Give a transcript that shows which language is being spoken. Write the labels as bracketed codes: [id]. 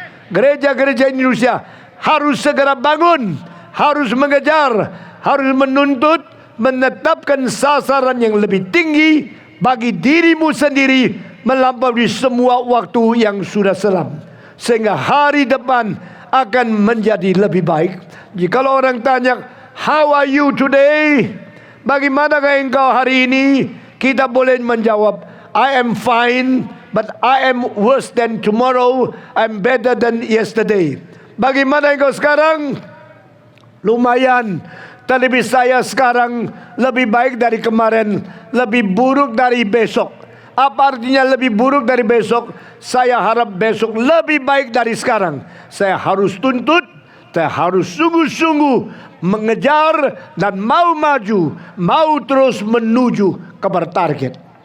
[id] Gereja-gereja Indonesia harus segera bangun, harus mengejar, harus menuntut, menetapkan sasaran yang lebih tinggi bagi dirimu sendiri melampaui semua waktu yang sudah selam, sehingga hari depan akan menjadi lebih baik. Jikalau orang tanya, [en] how are you today? [id] Bagaimanakah engkau hari ini? Kita boleh menjawab, [en] I am fine, but I am worse than tomorrow. I'm better than yesterday. [id] Bagaimana engkau sekarang? Lumayan. Tetapi saya sekarang lebih baik dari kemarin, lebih buruk dari besok. Apa artinya lebih buruk dari besok? Saya harap besok lebih baik dari sekarang. Saya harus tuntut, saya harus sungguh-sungguh mengejar dan mau maju, mau terus menuju kepada target.